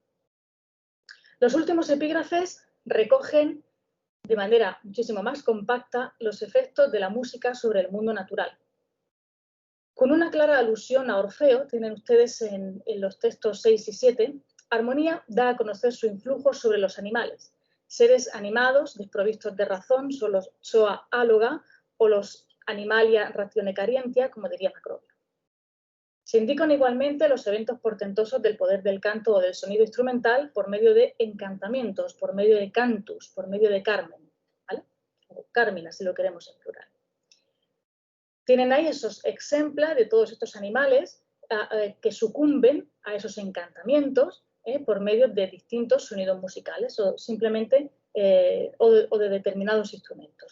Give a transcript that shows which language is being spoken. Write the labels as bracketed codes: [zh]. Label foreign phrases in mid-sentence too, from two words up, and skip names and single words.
[es] Los últimos epígrafes recogen de manera muchísimo más compacta los efectos de la música sobre el mundo natural. Con una clara alusión a Orfeo, tienen ustedes en los textos 6 y 7, Armonía da a conocer su influjo sobre los animales, seres animados desprovistos de razón, son los [el] zoa áloga [es] o los [la] animalia ratione carientia, [es] como diría Macrobio. Se indican igualmente los eventos portentosos del poder del canto o del sonido instrumental por medio de encantamientos, por medio de cantus, por medio de carmen, ¿vale? O carmina, si lo queremos en plural. Tienen ahí esos ejemplos de todos estos animales que sucumben a esos encantamientos por medio de distintos sonidos musicales o simplemente o de determinados instrumentos.